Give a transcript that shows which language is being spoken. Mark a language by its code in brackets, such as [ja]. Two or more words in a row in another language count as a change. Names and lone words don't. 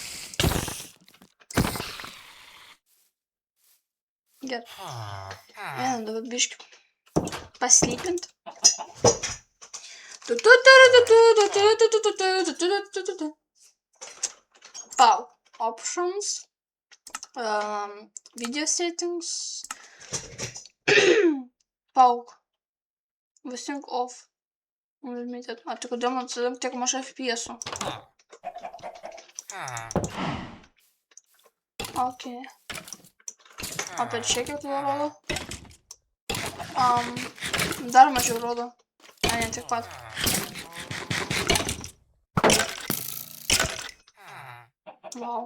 [lt] Gerai. Einam dabar biškį paslypint. Pau. [en] Options. Video settings. Pauk. Visink off. Unlimited. [lt] A tai kodėl man tiek mažai FPS-ų? Ok. Apie čia kiek rodo? Dar mažiau rodo. A, ne tiek pat. Wow.